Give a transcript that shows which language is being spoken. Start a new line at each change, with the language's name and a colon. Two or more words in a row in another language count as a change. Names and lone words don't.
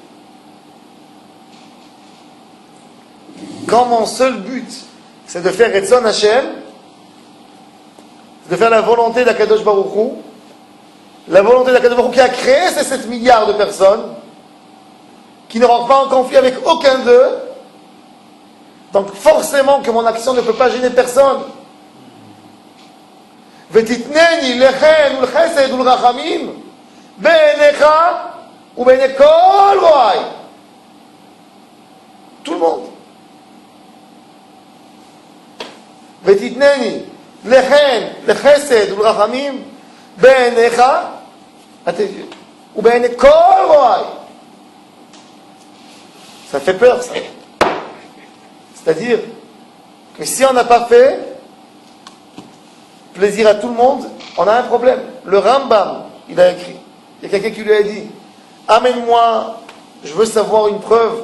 French: Quand mon seul but, c'est de faire
Hebrew: רצון השם,
French: de faire la volonté d'
Hebrew: הקדוש ברוך הוא,
French: la volonté d'
Hebrew: הקדוש ברוך הוא
French: qui a créé ces 7 milliards de personnes, qui ne rentrent pas en conflit avec aucun d'eux, donc forcément que mon action ne peut pas gêner personne.
Hebrew: ותתנני לחן ולחסד ולרחמים בעיניך ובעיני כל רואי.
French: Tout le monde.
Hebrew: ותתנני לחן לחסד ולרחמים בעיניך ובעיני כל רואי.
French: Ça fait peur, ça. C'est-à-dire que si on n'a pas fait plaisir à tout le monde, on a un problème. Le Rambam, il a écrit. Il y a quelqu'un qui lui a dit, amène-moi, je veux savoir une preuve.